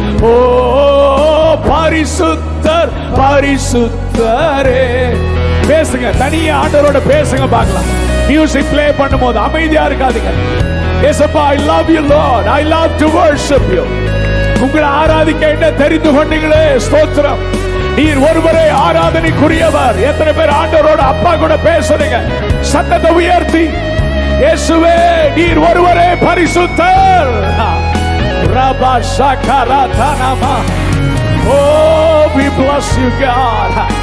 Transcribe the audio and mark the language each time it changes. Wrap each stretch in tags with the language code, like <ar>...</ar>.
<ta>ஓ பரிசுத்தர், பரிசுத்தரே. பேசுங்க, தனியா ஆண்டவரோட பேசுங்க பார்க்கலாம். மியூசிக் ப்ளே பண்ணும்போது அமைதியா இருக்காதீங்க.</ta> <en>ஏசப்பா, I love you Lord, I love to worship you.</en> <ta>உங்களை ஆராதிக்க என்ன தெரிந்து கொண்டீங்களே, ஸ்தோத்திரம். நீர் ஒருவரே ஆராதனைக்குரியவர். எத்தனை பேர் ஆண்டவரோட அப்பா கூட பேசுறீங்க? சத்தத்தை உயர்த்தி, இயேசுவே நீர் ஒருவரே பரிசுத்தர். ரபா ஷகரதனமா.</ta> <en>Oh, we bless you God.</en>